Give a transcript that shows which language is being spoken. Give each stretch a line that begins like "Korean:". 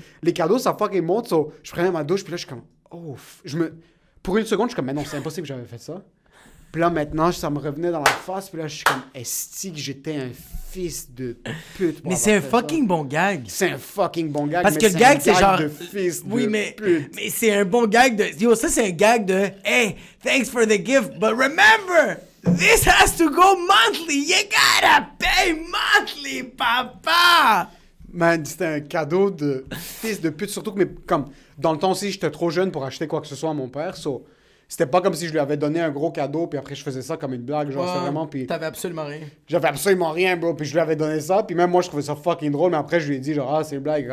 French: Les cadeaux, ça fucking monte. So, je prenais ma douche, puis là, je suis comme, oh, pour une seconde, je suis comme, mais non, c'est impossible que j'avais fait ça. Puis là, maintenant, ça me revenait dans la face, puis là, je suis comme, esti que j'étais un fils de pute. Mais c'est un fucking bon gag. C'est un fucking bon gag. Parce que le gag, c'est genre. De fils oui, de mais pute. c'est un bon gag de. Yo, ça, c'est un gag de.
English: Hey, thanks for the gift, but remember, this has to go monthly. You gotta pay monthly, papa.
French: Man, c'était un cadeau de fils de pute. Surtout que, comme, dans le temps aussi, j'étais trop jeune pour acheter quoi que ce soit à mon père. So, c'était pas comme si je lui avais donné un gros cadeau, puis après je faisais ça comme une blague. Genre, c'est vraiment. Puis t'avais absolument rien. J'avais absolument rien, bro. Puis je lui avais donné ça. Puis même moi, je trouvais ça fucking drôle. Mais après, je lui ai dit, genre, c'est une blague.